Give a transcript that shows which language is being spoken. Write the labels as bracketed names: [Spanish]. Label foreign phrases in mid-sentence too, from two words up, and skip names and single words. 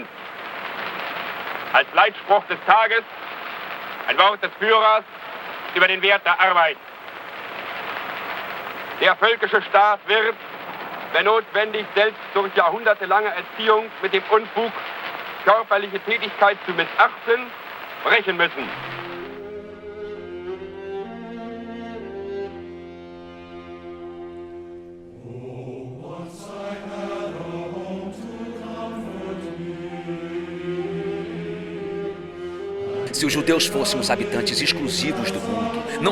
[German] Als Leitspruch des Tages ein Wort des Führers über den Wert der Arbeit. Der völkische Staat wird, wenn notwendig, selbst durch jahrhundertelange Erziehung mit dem Unfug, körperliche Tätigkeit zu missachten, brechen müssen. [Portuguese] Se os judeus fossem os habitantes exclusivos do mundo, não